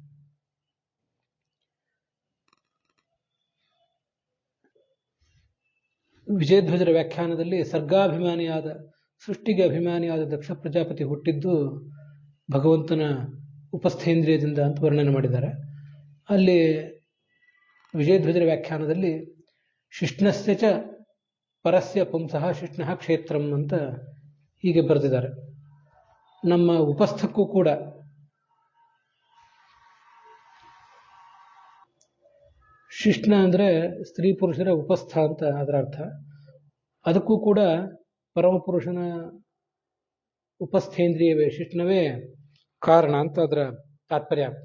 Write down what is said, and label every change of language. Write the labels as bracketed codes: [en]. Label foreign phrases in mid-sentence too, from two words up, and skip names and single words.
[kn] ವಿಜಯಧ್ವಜರ ವ್ಯಾಖ್ಯಾನದಲ್ಲಿ ಸರ್ಗಾಭಿಮಾನಿಯಾದ, ಸೃಷ್ಟಿಗೆ ಅಭಿಮಾನಿಯಾದ ದಕ್ಷ ಪ್ರಜಾಪತಿ ಹುಟ್ಟಿದ್ದು ಭಗವಂತನ ಉಪಸ್ಥೇಂದ್ರಿಯದಿಂದ ಅಂತ ವರ್ಣನೆ ಮಾಡಿದ್ದಾರೆ. ಅಲ್ಲಿ ವಿಜಯಧ್ವಜರ ವ್ಯಾಖ್ಯಾನದಲ್ಲಿ [sa] ಶಿಷ್ಣಸ್ಯ ಚ ಪರಸ್ಯ ಪುಂಸಃ ಶಿಷ್ಣಃ ಕ್ಷೇತ್ರಂ [kn] ಅಂತ ಹೀಗೆ ಬರೆದಿದ್ದಾರೆ. ನಮ್ಮ ಉಪಸ್ಥಕ್ಕೂ ಕೂಡ ಶಿಷ್ಣ ಅಂದರೆ ಸ್ತ್ರೀ ಪುರುಷರ ಉಪಸ್ಥ ಅಂತ ಅದರ ಅರ್ಥ. ಅದಕ್ಕೂ ಕೂಡ ಪರಮಪುರುಷನ ಉಪಸ್ಥೇಂದ್ರಿಯವೇ, ಶಿಷ್ಣವೇ ಕಾರಣ ಅಂತ ಅದರ ತಾತ್ಪರ್ಯ ಆಗ್ತದೆ.